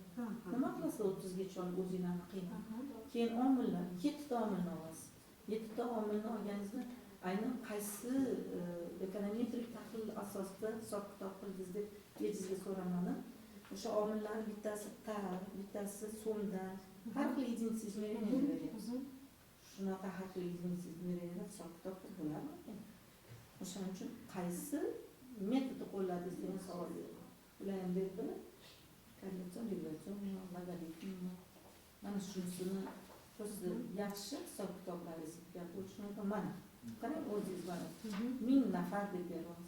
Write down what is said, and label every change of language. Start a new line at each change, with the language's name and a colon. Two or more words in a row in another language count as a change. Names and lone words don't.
Uzbek: Nima qilasiz 30 gacha olib o'zingizlarni qiynab. Keyin omillar, 7 ta omilni olasiz. 7 ta omilni olganingizda aynan qaysi ekonometrik tahlil asosida hisob-kitob qildingiz deb bejizga so'ramadi. O'sha omillar bittasi tar, bittasi so'mdan, har xil
Russian: единица измерения
Uzbek: beryapmiz. Shunaqa har xil
Russian: единица измерения
Uzbek: hisob-kitob qilib bo'ladimi? O'shaning uchun qaysi metodni qo'lladingiz degan savol beraman. Ular ham berdilar. Korreляtsiya, regressiya, logaritm. Mana shunisini o'zi yaxshi hisob-kitoblaringizga qo'yishni aytaman. Mana qarang, o'zingiz mana 1000 nafar deb beryapsiz.